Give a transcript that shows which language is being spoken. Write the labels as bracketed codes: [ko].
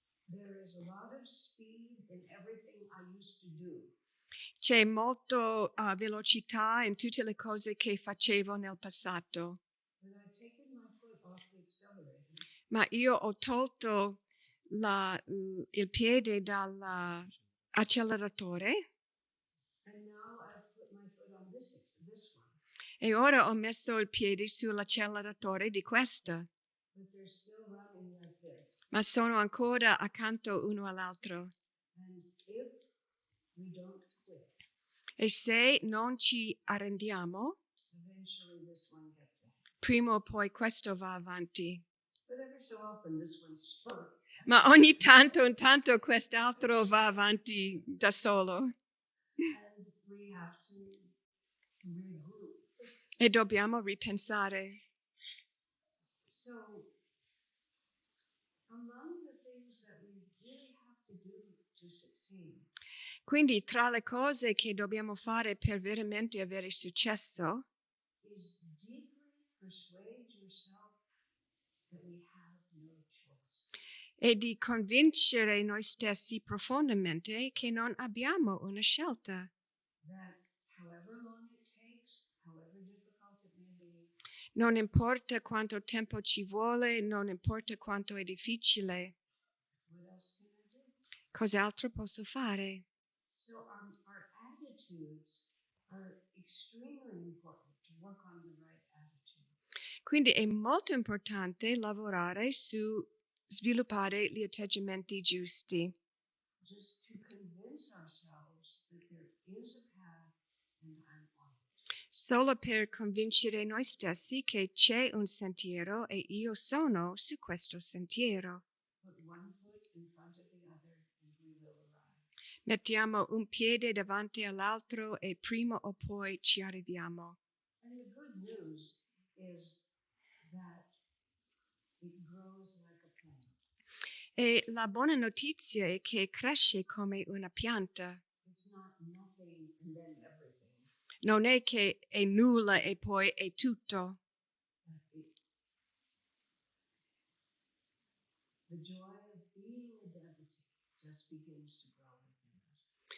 [en] There is a lot of speed in everything I used to do. [it] C'è molto velocità in tutte le cose che facevo nel passato, [en] But I've taken my foot off the accelerator. [it] ma io ho tolto il piede dal acceleratore [en] and now I've put my foot on this one. [it] e ora ho messo il piede sull'acceleratore di questa, [en] But they're still running like this. [it] ma sono ancora accanto uno all'altro. [en] And if we don't quit, [it] E se non ci arrendiamo, [en] eventually this one gets out. [it] prima o poi questo va avanti. [en] But every so often this one spurts. [it] Ma ogni tanto in tanto quest'altro va avanti da solo [en] And we have to regroup. [it] e dobbiamo ripensare. [en] So, among the things that we really have to do to succeed [it] Quindi tra le cose che dobbiamo fare per veramente avere successo [en] is deeply persuade yourself that we have no choice. [it] è di convincere noi stessi profondamente che non abbiamo una scelta. [en] That however long it takes, however difficult it may be, [it] Non importa quanto tempo ci vuole, non importa quanto è difficile, [en] what else can I do? [it] cos'altro posso fare? [en] So our attitudes are extremely important to work on the right attitude. [it] Quindi è molto importante lavorare su sviluppare gli atteggiamenti giusti, [en] Just to convince ourselves that there is a path and I'm on it. [it] solo per convincere noi stessi che c'è un sentiero e io sono su questo sentiero. [en] Put one foot in front of the other and we will arrive. [it] Mettiamo un piede davanti all'altro e prima o poi ci arriviamo. [en] And the good news is that it grows like a plant. [it] E la buona notizia è che cresce come una pianta. [en] It's not nothing and then everything. [it] Non è che è nulla e poi è tutto. [en] The joy of being a devotee just begins to grow within us.